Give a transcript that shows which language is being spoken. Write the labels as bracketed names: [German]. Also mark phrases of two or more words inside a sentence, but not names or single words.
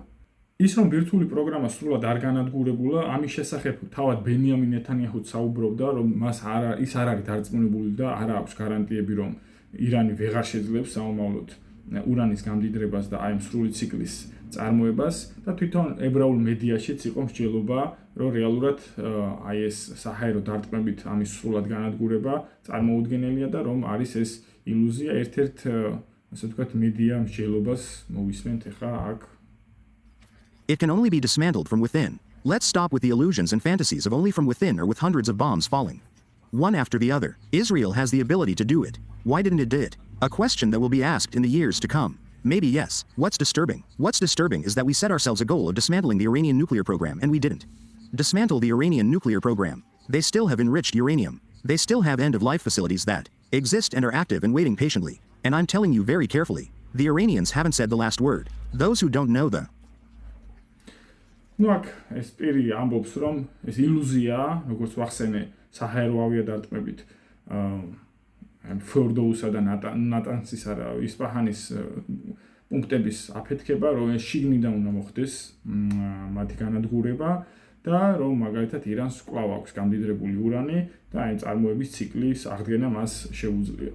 [Georgian] ის რომ ბირთვული პროგრამა სრულად არ განადგურებულა, ამის შესახებ თავად ბენიამინ ნეთანიაჰუც საუბრობდა, რომ ის არ არის დარწმუნებული და არ აქვს გარანტიები, რომ ირანი ვეღარ შეძლებს საომავლოდ ურანის გამდიდრებას და აი ამ სრული ციკლის წარმოებას და თვითონ ებრაულ მედიაშიც იყო მსჯელობა, რომ რეალურად აი ეს საჰაერო დარტყმებით ამის სრულად განადგურება წარმოუდგენელია და რომ არის ეს ილუზია. ერთ-ერთ ასე ვთქვათ მედია მსჯელობას მოვისმენთ ახლა აქ. [English] It can only be dismantled from within. Let's stop with the illusions and fantasies of only from within or with hundreds of bombs falling. One after the other. Israel has the ability to do it. Why didn't it do it? A question that will be asked in the years to come. Maybe yes. What's disturbing? What's disturbing is that we set ourselves a goal of dismantling the Iranian nuclear program and we didn't. Dismantle the Iranian nuclear program. They still have enriched uranium. They still have end-of-life facilities that exist and are active and waiting patiently. And I'm telling you very carefully, the Iranians haven't said the last word. Those who don't know the [Georgian] ნუ აქ ეს პირი ამბობს, რომ ეს ილუზია, როგორც ვახსენე, საჰაერო ავიადარტყმებით Firdows-ა და ნატანსის არა ისპაჰანის პუნქტების აფეთქება, რომ ეს შიგნიდან უნდა მოხდეს მათი განადგურება და რომ მაგალითად ირანს კვლავ აქვს გამდიდრებული ურანი და აი წარმოების ციკლის აღდგენა მას შეუძლია.